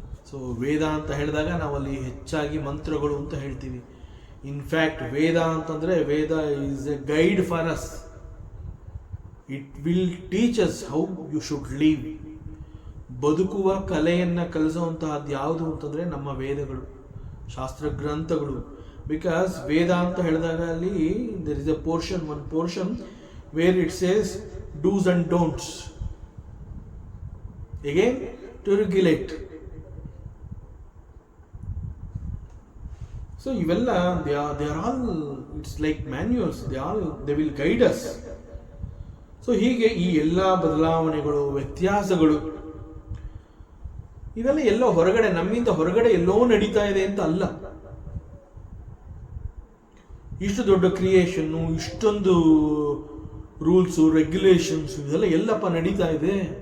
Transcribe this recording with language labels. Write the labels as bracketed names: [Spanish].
[Kannada] So ವೇದ ಅಂತ ಹೇಳಿದಾಗ ನಾವಲ್ಲಿ ಹೆಚ್ಚಾಗಿ ಮಂತ್ರಗಳು ಅಂತ ಹೇಳ್ತೀವಿ. [English] in fact [Kannada] ವೇದ ಅಂತಂದರೆ, [English] Veda is a guide for us. It will teach us how you should live. [Kannada] ಬದುಕುವ ಕಲೆಯನ್ನು ಕಲಿಸುವಂತಹದ್ದು ಯಾವುದು ಅಂತಂದರೆ ನಮ್ಮ ವೇದಗಳು, ಶಾಸ್ತ್ರ ಗ್ರಂಥಗಳು. [English] because [Kannada] ವೇದ ಅಂತ ಹೇಳಿದಾಗ ಅಲ್ಲಿ [English] there is a one portion where it says do's and don'ts, again to regulate. So ಇವೆಲ್ಲ they are all, it's like manuals, they will guide us. [Kannada] So ಹೀಗೆ ಈ ಎಲ್ಲ ಬದಲಾವಣೆಗಳು, ವ್ಯತ್ಯಾಸಗಳು ಇವೆಲ್ಲ ಎಲ್ಲೋ ಹೊರಗಡೆ, ನಮ್ಮಿಂದ ಹೊರಗಡೆ ಎಲ್ಲೋ ನಡೀತಾ ಇದೆ ಅಂತ ಅಲ್ಲ. ಇಷ್ಟು ದೊಡ್ಡ ಕ್ರಿಯೇಷನ್ನು, ಇಷ್ಟೊಂದು ರೂಲ್ಸು, ರೆಗ್ಯುಲೇಷನ್ಸ್, ಇದೆಲ್ಲ ಎಲ್ಲಪ್ಪ ನಡೀತಾ ಇದೆ?